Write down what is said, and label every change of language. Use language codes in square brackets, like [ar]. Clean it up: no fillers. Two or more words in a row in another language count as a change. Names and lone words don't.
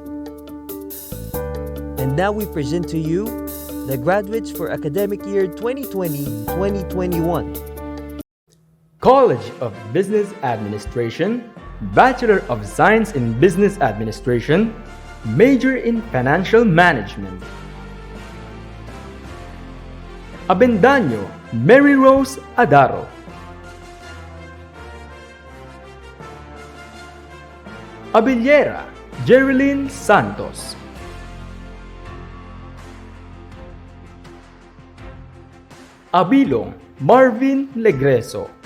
[en] And now we present to you the graduates for academic year 2020-2021. College of Business Administration, Bachelor of Science in Business Administration, major in Financial Management. Abendaño Mary Rose Adaro. Abellera Jerilyn Santos. Abilong Marvin Legreso.